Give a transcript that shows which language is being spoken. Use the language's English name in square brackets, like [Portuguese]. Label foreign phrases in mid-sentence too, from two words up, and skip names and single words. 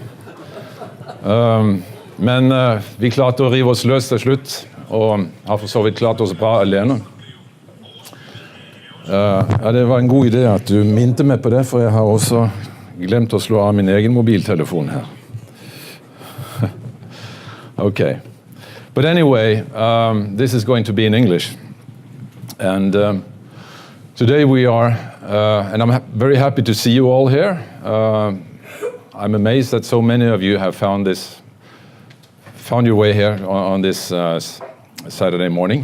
[Norwegian] Men vi klarte å rive oss løs til slutt, og har for så vidt klart oss bra alene. Ja, det var en god idé at du minte meg på det, for jeg har også glemt å slå av min egen mobiltelefon her. [English] Okay. But anyway, this is going to be in English. And today we are, and I'm very happy to see you all here. I'm amazed that so many of you have found your way here on this Saturday morning.